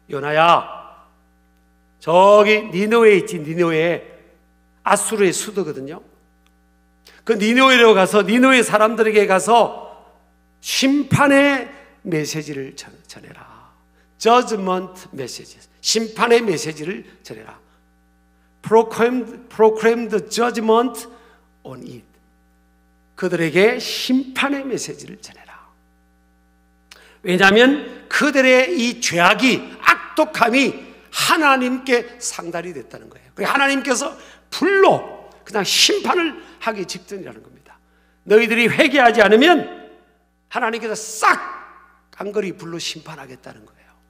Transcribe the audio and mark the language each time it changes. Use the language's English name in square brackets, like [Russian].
[Korean] 요나야, 저기 니느웨에 있지. 니느웨에 아수르의 수도거든요. 그 니느웨로 가서 니느웨 사람들에게 가서 심판의 메시지를 전해라. [English] Judgment message. [Korean] 심판의 메시지를 전해라. [English] Proclaim the judgment on it. [Korean] 그들에게 심판의 메시지를 전해라. 왜냐하면 그들의 이 죄악이, 악독함이 하나님께 상달이 됐다는 거예요. 그래서 하나님께서 불로 그냥 심판을 하기 직전이라는 겁니다. 너희들이 회개하지 않으면 하나님께서 싹 깡그리 불로 심판하겠다는 거예요.